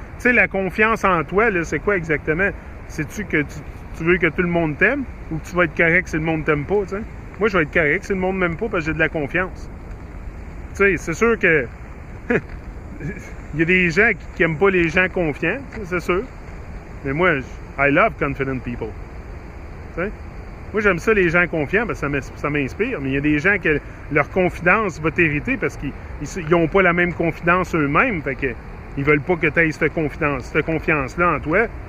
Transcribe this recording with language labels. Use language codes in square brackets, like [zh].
[fr] La confiance en toi, là, c'est quoi exactement? Sais-tu que tu veux que tout le monde t'aime ou que tu vas être correct si le monde t'aime pas? T'sais? Moi, je vais être correct si le monde m'aime pas parce que j'ai de la confiance. C'est sûr que il y a des gens qui n'aiment pas les gens confiants, c'est sûr. Mais moi, [en] I love confident people. [fr] T'sais? Moi, j'aime ça, les gens confiants, parce que ça m'inspire. Mais il y a des gens que leur confidence va t'hériter parce qu'ils n'ont pas la même confidence eux-mêmes. Fait que ils veulent pas que tu aies cette confiance-là en toi.